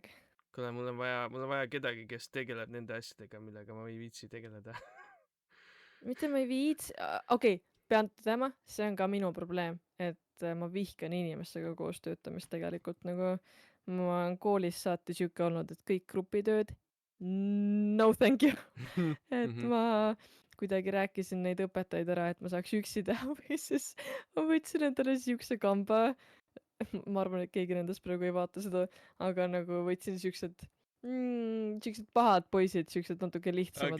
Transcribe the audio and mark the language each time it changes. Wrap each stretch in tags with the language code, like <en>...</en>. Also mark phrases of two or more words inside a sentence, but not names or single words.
<et>mul on vaja kedagi, kes tegeleb nende asjadega, millega ma ei viitsi tegeleda. mitte ma ei viits-, okei, pean tõdema, see on ka minu probleem, et ma vihkan inimestega koos töötamist tegelikult, nagu ma olen koolist saati siuke olnud, et kõik grupitööd,</et> <en>no thank you.</en> <et>Et ma kuidagi rääkisin neid õpetajaid ära, et ma saaks üksi teha või siis ma võtsin endale siukse kamba. Ma arvan, et keegi nendest praegu ei vaata seda, aga nagu võtsin siuksed pahad poisid, siuksed natuke lihtsamad</et>